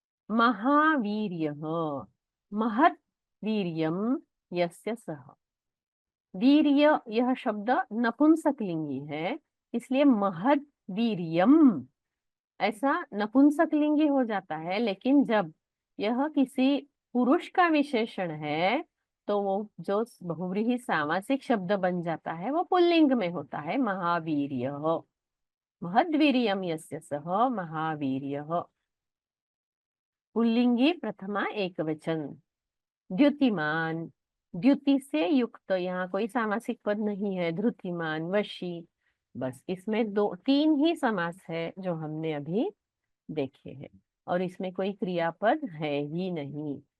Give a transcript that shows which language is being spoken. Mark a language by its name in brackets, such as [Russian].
[Sanskrit] महावीर्यः, महत् वीर्यं यस्य सः। [Hindi] वीर्य, यह शब्द नपुंसकलिंगी है, इसलिए [Sanskrit] महत् वीर्यम [Hindi] ऐसा नपुंसकलिंगी हो जाता है। लेकिन जब यह किसी पुरुष का विशेषण है तो वो जो बहुव्रीहि सामासिक शब्द बन जाता है वो पुल्लिंग में होता है, महावीर्यः। [Sanskrit] महद्वीर्यं यस्य सः महावीर्यः। [Hindi] पुल्लिंगी प्रथमा एकवचन। द्युतिमान, द्युति से युक्त, यहाँ कोई सामासिक पद नहीं है। धृतिमान, वशी, बस इसमें तीन ही समास है जो हमने अभी देखे हैं, और इसमें कोई क्रियापद है ही नहीं।